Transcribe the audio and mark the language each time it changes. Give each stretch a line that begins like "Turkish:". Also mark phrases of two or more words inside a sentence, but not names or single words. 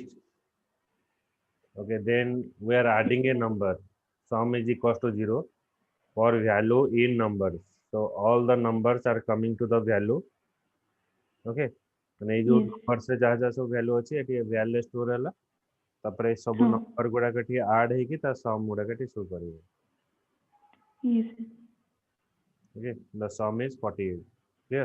English: Okay, then we are adding a number. Sum is equals to 0 for value in numbers. So all the numbers are coming to the value.
Odia: Okay. ମାନେ ଏଇ ଯୋଉ
English: Yes.
Odia: numbers ରେ ଯାହା ଯାହା ସବୁ value ଅଛି ଏଠି value ରେ store ହେଲା ତାପରେ ସବୁ ହଁ. number ଗୁଡାକ ଏଠି add ହେଇକି ତା sum ଗୁଡାକ ଏଠି show କରିବ.
English: Yes. Okay, the sum is 48. Clear?